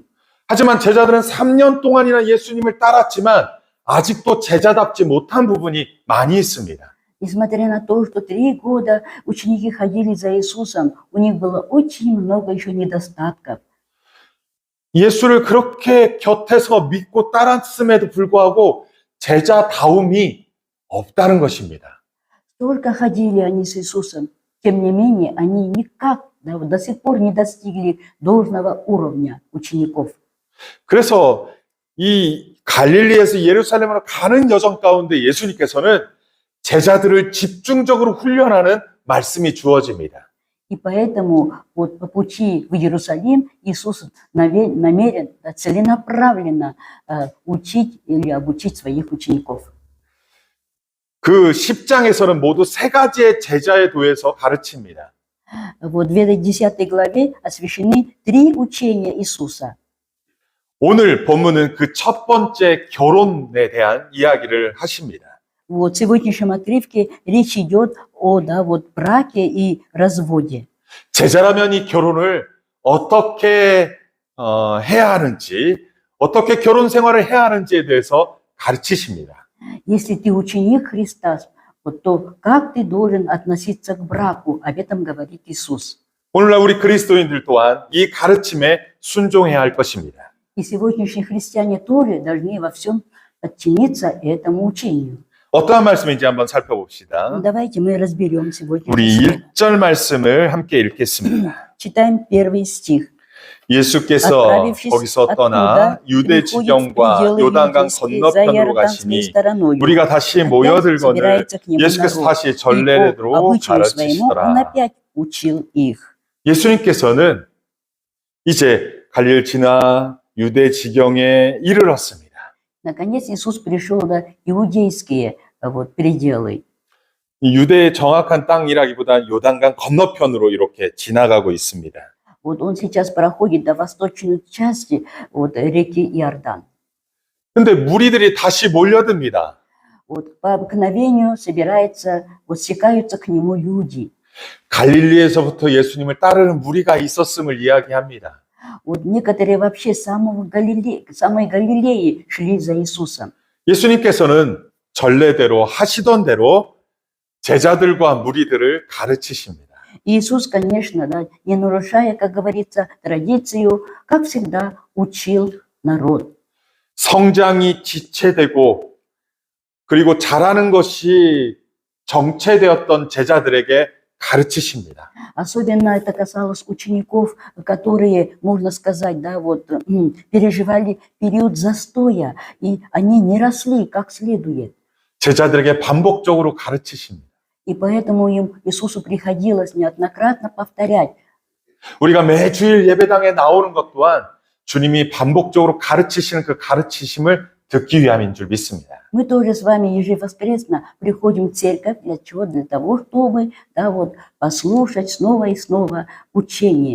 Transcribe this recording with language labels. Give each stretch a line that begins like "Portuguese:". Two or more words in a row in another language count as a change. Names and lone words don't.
Korean: 하지만 제자들은 3년 동안이나 예수님을 따랐지만 아직도 제자답지 못한 부분이 많이 있습니다.
Russian: Несмотря на то, что 3 года ученики ходили за Иисусом, у них было очень много еще недостатков.
Korean: 예수를 그렇게 곁에서 믿고 따랐음에도 불구하고 제자다움이 없다는 것입니다.
Russian: Только ходили они с Иисусом, тем не менее, они никак до сих пор не достигли должного уровня учеников.
Korean: 그래서 이 갈릴리에서 예루살렘으로 가는 여정 가운데 예수님께서는 제자들을 집중적으로 훈련하는 말씀이 주어집니다.
Russian: И поэтому вот по пути в Иерусалим Иисус намерен целенаправленно учить или обучить своих учеников.
Korean: 그 10장에서는 모두 3가지의 제자에 도해서 가르칩니다.
Russian: Вот в этой 10 главе освящены 3 учения Иисуса.
Korean: 오늘 본문은 그 첫 번째 결혼에 대한 이야기를 하십니다.
Russian: Вот в сегодняшнем отрывке речь идет о, да, вот браке и разводе.
Korean: 제자라면 이 결혼을 어떻게 해야 하는지, 어떻게 결혼 생활을 해야 하는지에 대해서 가르치십니다.
Russian: Если ты ученик Христа, вот, то как ты должен относиться к браку? Об этом говорит Иисус.
Korean: 오늘날 우리 그리스도인들 또한 이 가르침에 순종해야 할 것입니다.
Russian: И сегодняшние христиане тоже должны во всем подчиниться этому учению.
Korean: 어떠한 말씀인지 한번 살펴봅시다.
Russian: Давайте мы разберем сегодня.
Korean: 우리 1절 말씀을 함께 읽겠습니다.
Russian: Читаем первый стих.
Korean: 예수께서 거기서 떠나 유대 지경과 요단강 건너편으로 가시니 우리가 다시 모여들거늘 예수께서 다시 전례대로 가르치시더라. 예수님께서는 이제 갈릴 지나 유대 지경에 이르렀습니다.
Russian: Наконец Иисус пришел до иудейские вот, пределы.
Korean: 유대의 정확한 땅이라기보다는 요단강 건너편으로 이렇게 지나가고 있습니다.
Russian: Вот он сейчас проходит до восточной части вот, реки Иордан.
Korean: 근데 무리들이 다시 몰려듭니다.
Russian: Вот, по обыкновению собирается, вот, стекаются к нему люди.
Korean: 갈릴리에서부터 예수님을 따르는 무리가 있었음을 이야기합니다.
Russian: Вот некоторые вообще с самой Галилеи шли за Иисусом.
Korean: 예수님께서는 전례대로 하시던 대로 제자들과 무리들을 가르치십니다.
Russian: Иисус, конечно, да, не нарушая, как говорится, традицию, как всегда учил народ.
Korean: 성장이 지체되고 그리고 잘하는 것이 정체되었던 제자들에게 가르치십니다.
Russian: Особенно это касалось учеников, которые, можно сказать, да, вот, переживали период застоя, и они не росли как следует.
Korean: 제자들에게 반복적으로 가르치십니다.
Russian: И поэтому им Иисусу приходилось неоднократно повторять.
Korean: 우리가 매주일 예배당에 나오는 것 또한 주님이 반복적으로 가르치시는 그 가르치심을 듣기 위함인 줄 믿습니다.
Russian: Мы тоже с вами ежевоскресно приходим в церковь. Для чего? Для того, чтобы, да, вот, послушать снова и снова учение.